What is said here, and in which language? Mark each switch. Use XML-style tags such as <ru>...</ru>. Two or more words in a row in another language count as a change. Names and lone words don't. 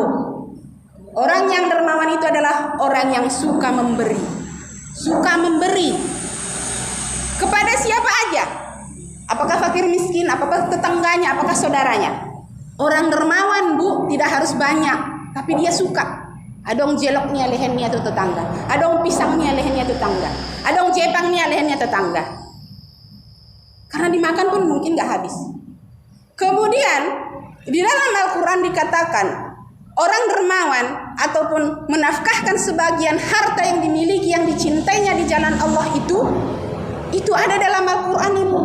<id>Orang yang dermawan itu adalah orang yang suka memberi. Suka memberi kepada siapa aja, apakah fakir miskin, apakah tetangganya, apakah saudaranya. Orang dermawan Bu tidak harus banyak, tapi dia suka.</id> <bbc>Adong jeloknya lehennya itu tetangga, adong pisangnya lehennya tetangga, adong jepangnya lehennya tetangga.</bbc> <id>Karena dimakan pun mungkin gak habis. Kemudian di dalam Al-Quran dikatakan orang dermawan ataupun menafkahkan sebagian harta yang dimiliki, yang dicintainya di jalan Allah itu ada dalam Al-Quran Ibu.</id>